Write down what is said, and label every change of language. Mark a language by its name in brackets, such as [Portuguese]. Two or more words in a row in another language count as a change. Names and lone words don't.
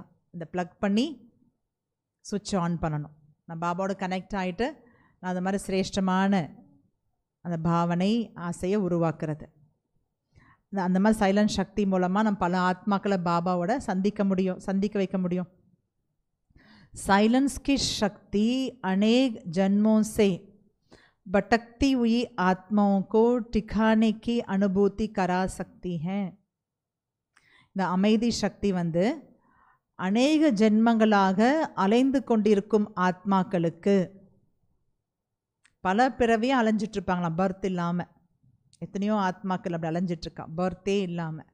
[Tamil] இந்த ப்ளக் பண்ணி [English] switch on [Tamil] பண்ணணும். நான் பாபாவோட கனெக்ட் ஆகிட்டு நான் அந்த மாதிரி சிரேஷ்டமான அந்த பாவனை ஆசையை உருவாக்குறது. அந்த மாதிரி சைலண்ட் சக்தி மூலமாக நம்ம பல ஆத்மாக்களை பாபாவோட சந்திக்க வைக்க முடியும். [Hindi] साइलेंस की शक्ति अनेक जन्मों से भटकती हुई आत्माओं को ठिकाने की अनुभूति करा सकती है. [Tamil] இந்த அமைதி சக்தி வந்து அநேக ஜென்மங்களாக அலைந்து கொண்டிருக்கும் ஆத்மாக்களுக்கு, பல பிறவியும் அலைஞ்சிட்ருப்பாங்களாம் பர்த் இல்லாமல். எத்தனையோ ஆத்மாக்கள் அப்படி அலைஞ்சிட்ருக்கா பர்த்தே இல்லாமல்.